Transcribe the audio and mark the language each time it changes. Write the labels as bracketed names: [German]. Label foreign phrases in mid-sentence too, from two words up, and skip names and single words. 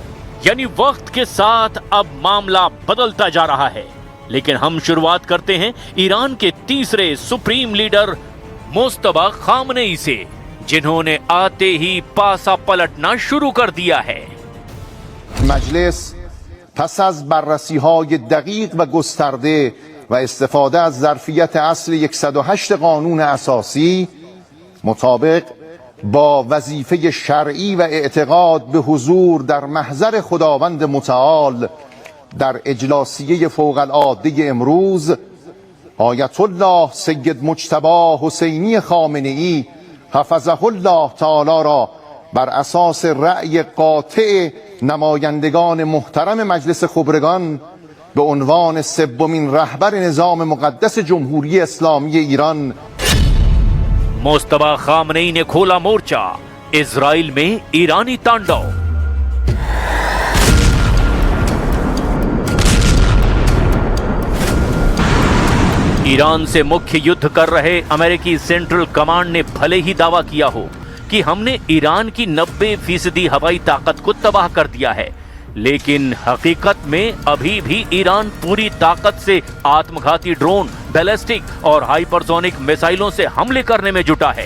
[Hindi] यानी वक्त के साथ अब मामला बदलता जा रहा है। लेकिन हम शुरुआत करते हैं ईरान के तीसरे सुप्रीम लीडर मुस्तफा खामनेई से, जिन्होंने आते ही पासा पलटना शुरू कर दिया है। [Persian] مجلس پس از بررسی‌های دقیق و گسترده و استفاده از ظرفیت اصل 108 قانون اساسی مطابق با وظیفه شرعی و اعتقاد به حضور در محضر خداوند متعال در اجلاسیه فوق العاده امروز آیت الله سید مجتبی حسینی خامنه‌ای حفظه الله تعالی را بر اساس رأی قاطع نمایندگان محترم مجلس خبرگان به عنوان سومین رهبر نظام مقدس جمهوری اسلامی ایران [Hindi] मुस्तफा खामनेई ने खोला मोर्चा, इजराइल में ईरानी तांडव। ईरान से मुख्य युद्ध कर रहे अमेरिकी सेंट्रल कमांड ने भले ही दावा किया हो कि हमने ईरान की 90% हवाई ताकत को तबाह कर दिया है, लेकिन हकीकत में अभी भी ईरान पूरी ताकत से आत्मघाती ड्रोन, बैलिस्टिक और हाइपरसोनिक मिसाइलों से हमले करने में जुटा है।